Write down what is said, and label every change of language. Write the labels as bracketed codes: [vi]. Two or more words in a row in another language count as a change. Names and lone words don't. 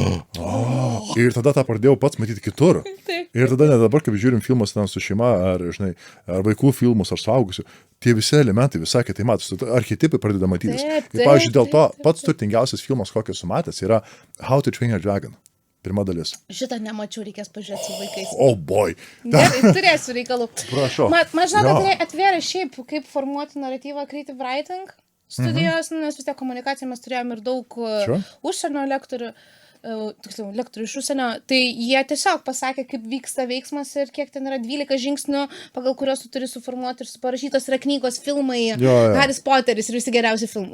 [lt] Ir tada tą pradėjau pats matyti kitur. Ir tada net dabar, kaip žiūrim filmus ten su šeima, ar vaikų filmus, ar suaugusių, tie visi elementai visai kitai matosi. Archetipai pradeda matytis. Ir, pavyzdžiui, dėl to pats turtingiausias filmas, kokį esu matęs, yra How to Train Your Dragon. Pirma dalis. Šitą nemačiau, reikės pažiūrėti su vaikais. [en] Oh boy. [lt] Gerai, turėsiu reikalų. Prašau. Man žinau, kad atvėrė šiaip, kaip formuoti naratyvą [en] creative writing [lt] studijos, nes vis tiek komunikaciją mes turėjom ir daug užsienio lektorių. lektorių iš užsienio, tai jie tiesiog pasakė, kaip vyksta veiksmas ir kiek ten yra 12 žingsnių, pagal kuriuos tu turi suformuoti ir parašytos yra knygos, filmai, Haris Poteris ir visi geriausi filmai.